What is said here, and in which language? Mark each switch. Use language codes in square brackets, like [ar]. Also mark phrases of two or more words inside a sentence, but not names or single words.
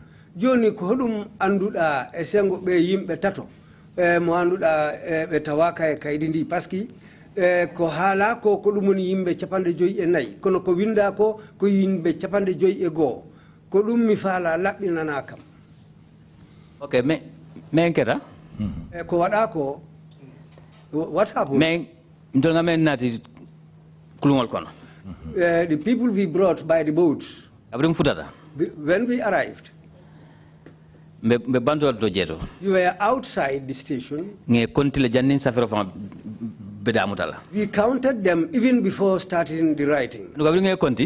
[ff] Joni ko hodum anduɗa e sengo ɓe yimɓe tato mo anduɗa ɓe tawaka e kaydi ndi par ce que ko haala ko ɗum woni yimɓe 54 kono ko winda ko yimɓe 51 ko ɗum mi faala laɓɓinana kam. Okay, men keta ko waɗa ko [en] what happened? [ff] Men ndonga men nati kulungol kono. [en] The people we brought by the boat, when we arrived, we were outside the station. We counted them even before starting the writing.